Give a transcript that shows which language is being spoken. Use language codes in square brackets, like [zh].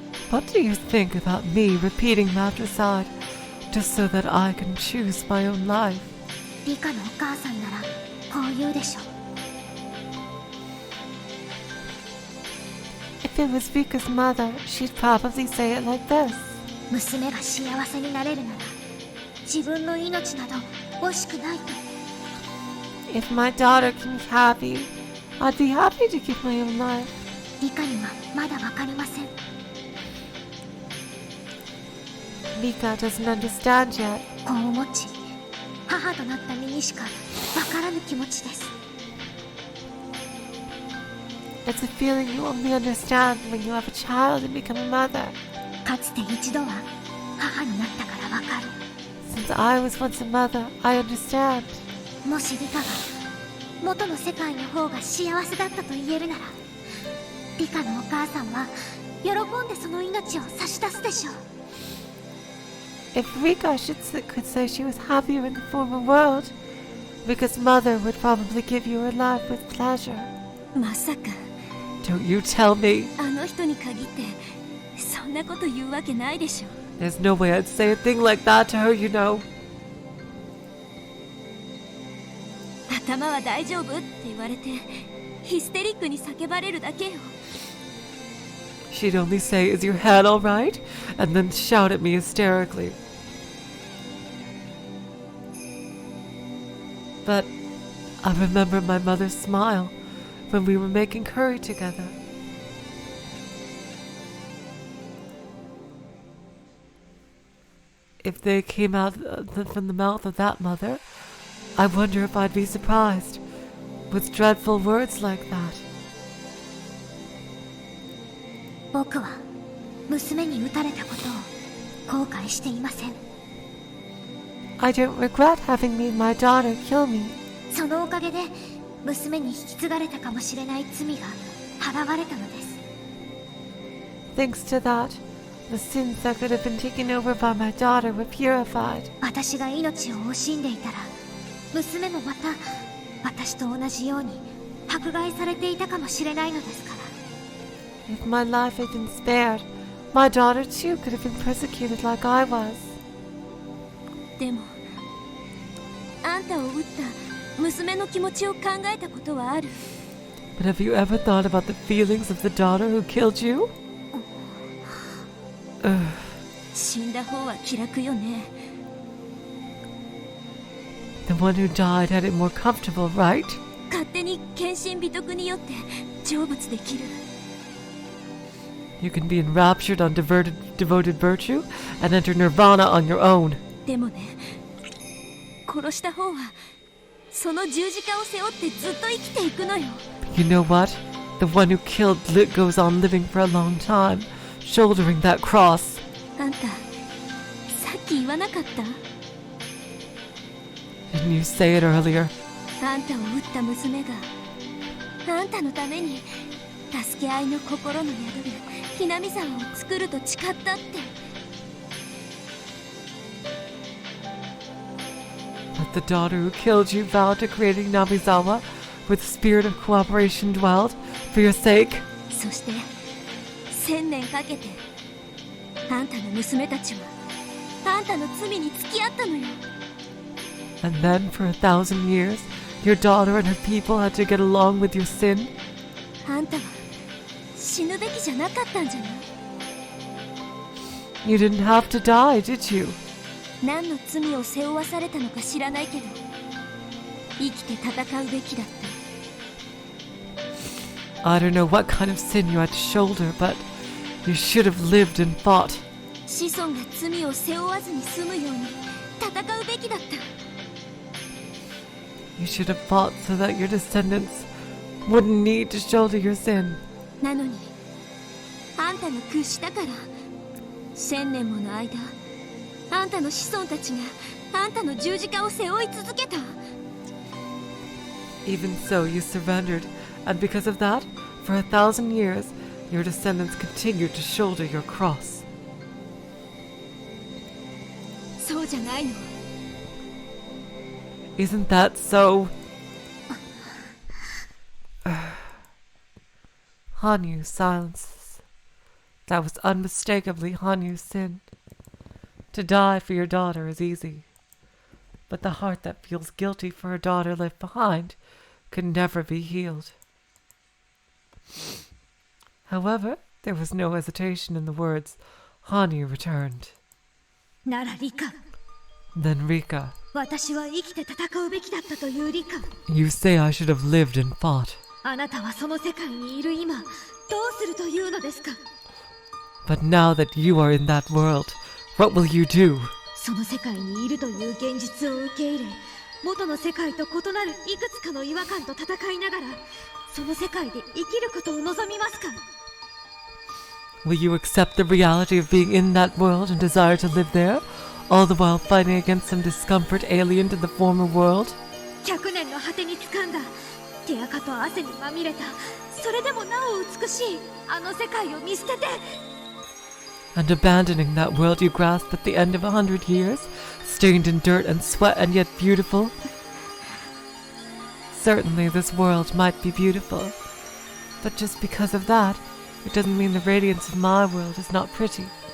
[en] What do you think about me repeating matricide just so that I can choose my own life? [ja] リカのお母さんならこう言うでしょう。 [en] If it was Rika's mother, she'd probably say it like this. [ja] 娘が幸せになれるなら自分の命など惜しくないと。 [en] If my daughter can be happy, I'd be happy to give my own life. [ja] リカにはまだわかりません。 [en] Rika doesn't understand yet. [ja] 子を持ち母となった身にしかわからぬ気持ちです。 [en] It's a feeling you only understand when you have a child and become a mother. [ja] かつて一度は母になったからわかる。 [en] Since I was once a mother, I understand. [ja] もしリカが元の世界の方が幸せだったと言えるならリカのお母さんは喜んでその命を差し出すでしょう。 [en] If Rika could say she was happier in the former world, Rika's mother would probably give you her life with pleasure. [ja] まさか [en] Don't you tell me. [ja] あの人に限ってそんなこと言うわけないでしょ。 [en] There's no way I'd say a thing like that to her, you know. [ja] 頭は大丈夫って言われてヒステリックに叫ばれるだけよ。 [en] She'd only say, "Is your head all right?" and then shout at me hysterically. But I remember my mother's smile when we were making curry together. If they came out from the mouth of that mother, I wonder if I'd be surprised with dreadful words like that. [ja] 僕は娘に撃たれたことを後悔していません。 [en] I don't regret having made my daughter kill me. [ja] そのおかげで娘に引き継がれたかもしれない罪が払われたのです。 [en] Thanks to that, the sins that could have been taken over by my daughter were purified. [ja] 私が命を惜しんでいたら娘もまた私と同じように迫害されていたかもしれないのですから。 [en] If my life had been spared, my daughter too could have been persecuted like I was. [ja] でもあんたを撃った娘の気持ちを考えたことはある？ [en] But have you ever thought about the feelings of the daughter who killed you? [ja] 死んだ方は気楽よね。 [en] The one who died had it more comfortable, right? [ja] 勝手に献身美徳によって成仏できる。 [en] You can be enraptured on devoted virtue and enter nirvana on your own. [ja] でもね、殺した方はその十字架を背負ってずっと生きていくのよ。 [en] You know what? The one who killed goes on living for a long time, shouldering that cross. [ja] あんた、さっき言わなかった？ [en] Didn't you say it earlier? [ja] あんたを撃った娘があんたのために助け合いの心の宿るひなみ沢を作ると誓ったって。 [en] But the daughter who killed you vowed to create Hinamizawa, where the spirit of cooperation dwelled, for your sake. [ja] そして1000年かけてあんたの娘たちはあんたの罪に付き合ったのよ。 [en] And then, for 1,000 years, your daughter and her people had to get along with your sin. [ja] あんたは死ぬべきじゃなかったんじゃない？ [en] You didn't have to die, did you? [ja] 何の罪を背負わされたのか知らないけど生きて戦うべきだった。 [en] I don't know what kind of sin you had to shoulder, but you should have lived and fought. [ja] 子孫が罪を背負わずに済むように戦うべきだった。 [en] You should have fought so that your descendants wouldn't need to shoulder your sin. [ja] なのにあんたが屈したから1000年もの間あんたの子孫たちがあんたの十字架を背負い続けた。 [en] Even so, you surrendered, and because of that, for 1,000 years, your descendants continued to shoulder your cross. [ja] そうじゃないの。 [en] Isn't that so? Hanyu silences. That was unmistakably Hanyu's sin. To die for your daughter is easy, but the heart that feels guilty for a daughter left behind could never be healed. However, there was no hesitation in the words. Hanyu returned. [ja] ならリカ、 [en] Then Rika, [ja] 私は生きて戦うべきだったというリカ。 [en] you say I should have lived and fought. [ja] あなたはその世界にいる今、どうするというのですか？ [en] But now that you are in that world, what will you do? [ja] その世界にいるという現実を受け入れ、元の世界と異なるいくつかの違和感と戦いながら、その世界で生きることを望みますか？ [en] Will you accept the reality of being in that world and desire to live there, all the while fighting against some discomfort alien to the former world? [ja] 100年の果てに掴んだ手垢と汗にまみれた、それでもなお美しいあの世界を見捨てて。 [en] And abandoning that world you grasp at the end of 100 years, stained in dirt and sweat and yet beautiful? Certainly this world might be beautiful, but just because of that, it doesn't mean the radiance of my world is not pretty.